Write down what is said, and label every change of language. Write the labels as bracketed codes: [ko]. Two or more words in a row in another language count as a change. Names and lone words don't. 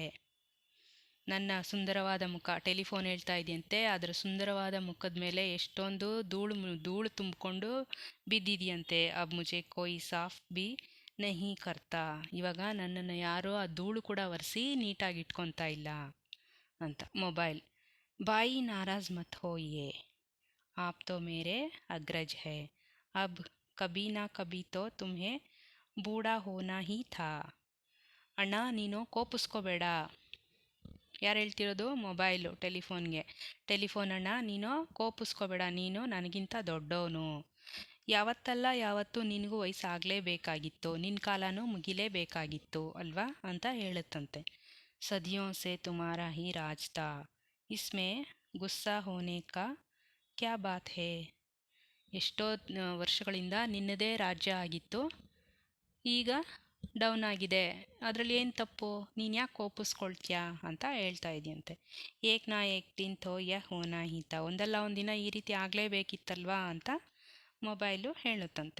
[kn] ನನ್ನ ಸುಂದರವಾದ ಮುಖ, ಟೆಲಿಫೋನ್ ಹೇಳ್ತಾ ಇದೆಯಂತೆ, ಅದರ ಸುಂದರವಾದ ಮುಖದ ಮೇಲೆ ಎಷ್ಟೊಂದು ಧೂಳು ತುಂಬಿಕೊಂಡು ಬಿದ್ದಿದೆಯಂತೆ. [hi] अब मुझे कोई साफ़ भी नहीं करता. [kn] ಇವಾಗ ನನ್ನನ್ನು ಯಾರೋ ಆ ಧೂಳು ಕೂಡ ಒರೆಸಿ ನೀಟಾಗಿ ಇಟ್ಕೊತಾ ಇಲ್ಲ ಅಂತ. [hi] मोबाइल भाई नाराज़ मत होइए, आप तो मेरे अग्रज है, अब कभी ना कभी तो तुम्हें बूढ़ा होना ही था. [kn] ಅಣ್ಣ ನೀನು ಕೋಪಿಸ್ಕೋಬೇಡ. ಯಾರು ಹೇಳ್ತಿರೋದು? ಮೊಬೈಲು, ಟೆಲಿಫೋನ್ ಅಣ್ಣ ನೀನು ಕೋಪಿಸ್ಕೋಬೇಡ, ನೀನು ನನಗಿಂತ ದೊಡ್ಡವನು. ಯಾವತ್ತಲ್ಲ ಯಾವತ್ತು ನಿನಗೂ ವಯಸ್ಸಾಗಲೇಬೇಕಾಗಿತ್ತು, ನಿನ್ನ ಕಾಲನೂ ಮುಗಿಲೇಬೇಕಾಗಿತ್ತು ಅಲ್ವಾ ಅಂತ ಹೇಳುತ್ತಂತೆ. [hi] ಸದಿಯೋं से तुम्हारा ही राज था, इसमें गुस्सा होने का क्या बात है. [kn] ಎಷ್ಟೋ ವರ್ಷಗಳಿಂದ ನಿನ್ನದೇ ರಾಜ್ಯ ಆಗಿತ್ತು, ಈಗ ಡೌನ್ ಆಗಿದೆ, ಅದರಲ್ಲಿ ಏನು ತಪ್ಪು, ನೀನು ಯಾಕೆ ಕೋಪಿಸ್ಕೊಳ್ತೀಯಾ ಅಂತ ಹೇಳ್ತಾ ಇದೆಯಂತೆ. [hi] एक ना एक दिन तो यह होना ही था. [kn] ಒಂದಲ್ಲ ಒಂದಿನ ಈ ರೀತಿ ಆಗಲೇಬೇಕಿತ್ತಲ್ವಾ ಅಂತ ಮೊಬೈಲು ಹೇಳುತ್ತಂತೆ.